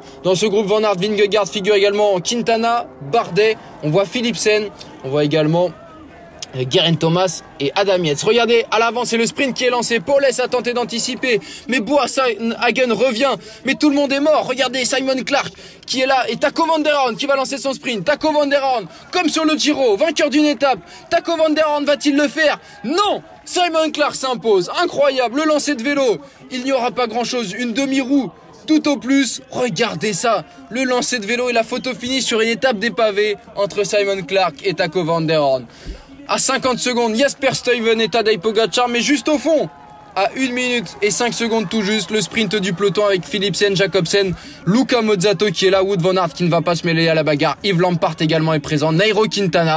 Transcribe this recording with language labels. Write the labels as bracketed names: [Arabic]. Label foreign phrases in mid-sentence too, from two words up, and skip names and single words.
[French] Dans ce groupe, Van Aert, Vingegaard figure également Quintana, Bardet, on voit Philipsen, on voit également Geraint Thomas et Adam Yates. Regardez, à l'avant, c'est le sprint qui est lancé. Paules a tenté d'anticiper, mais Boasson-Hagen revient. Mais tout le monde est mort. Regardez, Simon Clark qui est là et Taco van der Hoorn qui va lancer son sprint. Taco van der Hoorn, comme sur le Giro, vainqueur d'une étape. Taco van der Hoorn va-t-il le faire? Non! Simon Clark s'impose. Incroyable, le lancer de vélo. Il n'y aura pas grand-chose, une demi-roue. Tout au plus, regardez ça, le lancer de vélo et la photo finie sur une étape des pavés entre Simon Clark et Taco van der Hoorn. À 50 secondes, Jasper Stuyven et Tadej Pogačar, mais juste au fond, à 1 minute et 5 secondes tout juste, le sprint du peloton avec Philipsen, Jakobsen, Luka Mozzato qui est là, Wout van Aert qui ne va pas se mêler à la bagarre, Yves Lampart également est présent, Nairo Quintana.